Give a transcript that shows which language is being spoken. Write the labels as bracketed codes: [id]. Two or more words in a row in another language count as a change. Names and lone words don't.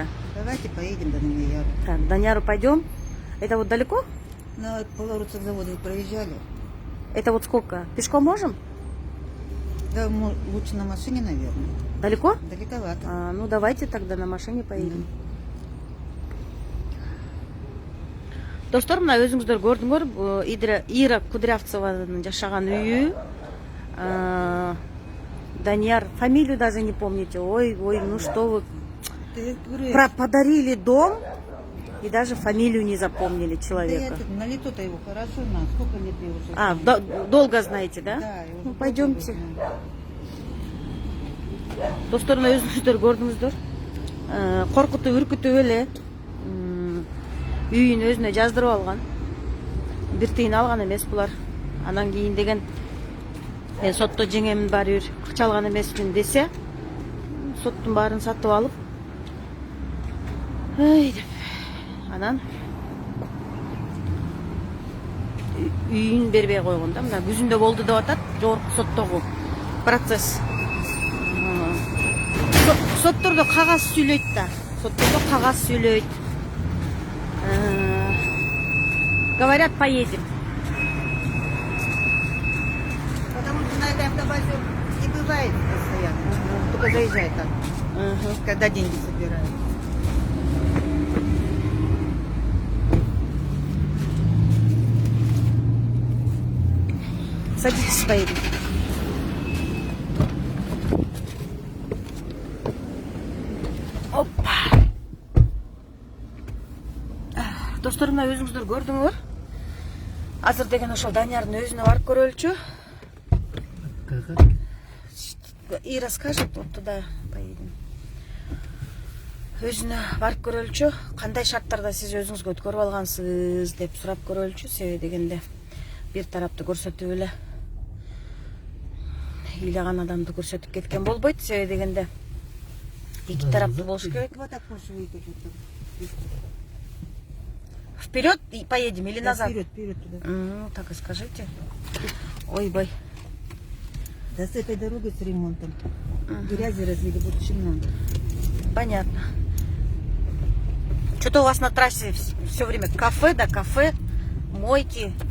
[ru] Давайте поедем до Намияру. Так, к Даньяру пойдем. Это вот далеко? На Поворотцев завода проезжали. Это вот сколько? Пешком можем? Да, лучше на машине, наверное. Далеко? Далековато. Ну давайте тогда на машине поедем. [ky] Достор, мына өзүңүздөр көрдүңөр, Ира Кудрявцеванын жашаган үйү. [ru] Данияр, фамилию даже не помните. Ой, ну что вы. Ты говоришь, Подарили дом и даже фамилию не запомнили да я человека. тут на лицо-то его хорошо знаю. Сколько лет я уже. Долго знаете, да? Да, я уже Ну, долго пойдемте. его знаю. [ky] Достор, өзүңүздөр көрдүңүздөр. Коркутуп, үркүтүп эле үйүн өзүнө жаздырып алган. Бир тыйын алган эмес булар. Анан кийин деген мен сотто жеңемин баары бир акча алган эмесмин десе, соттун баарын сатып алып, деп анан үйүн бербей койгон да. Мына күзүндө болду деп атат, жогорку соттогу процесс. Соттордо кагаз сүйлөйт да. Соттордо кагаз сүйлөйт. [ru] Говорят, поедем. Потому что на этой автобазе не бывает постоянно. Только заезжает так, когда деньги собирают. Садитесь, поедем. Опа. [ky] Достор, мына өзүңүздөр көрдүңөр. Азыр деген ошол Даниярдын өзүнө барып көрөлүчү. [ru] И расскажет, вот туда поедем. [ky] Өзүнө барып көрөлүчү. Кандай шарттарда сиз өзүңүзгө өткөрүп алгансыз деп сурап көрөлүчү. Себеби дегенде бир тарапты көрсөтүп эле ыйлаган адамды көрсөтүп кеткен болбойт. Себеби дегенде эки тараптуу болуш керек. [ru] Вот так можешь выехать. Вот так. Вперед и поедем или Да, назад? вперед туда. Ну, так и скажите. Ой, бой. Да с этой дорогой с ремонтом. Грязи развели, будет очень много. Понятно. Что-то у вас на трассе все время кафе, да кафе, мойки.